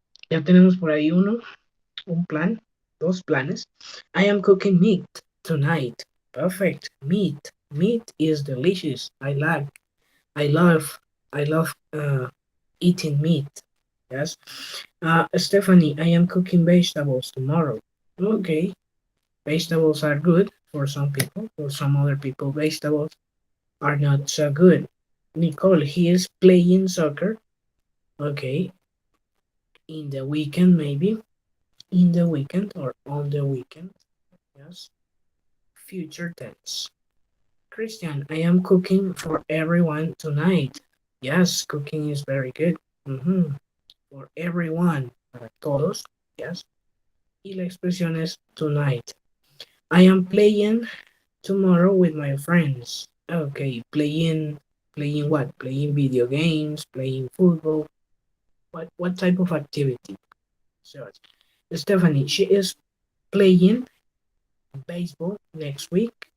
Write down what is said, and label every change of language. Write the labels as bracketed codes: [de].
[es] Ya tenemos por ahí un plan, dos planes. [en] I am cooking meat tonight. Perfect. Meat. Meat is delicious. I love, I love eating meat. Yes. Stephanie, I am cooking vegetables tomorrow. Okay. Vegetables are good for some people. For some other people, vegetables are not so good. Nicole, he is playing soccer. Okay. In the weekend, maybe. In the weekend or on the weekend. Yes. Future tense. Christian, I am cooking for everyone tonight. Yes, cooking is very good. For everyone, [es] para todos. [en] Yes. [es] Y la expresión es tonight. [en] I am playing tomorrow with my friends. Okay, playing what? Playing video games, playing football. What type of activity? So, Stephanie, she is playing baseball next week.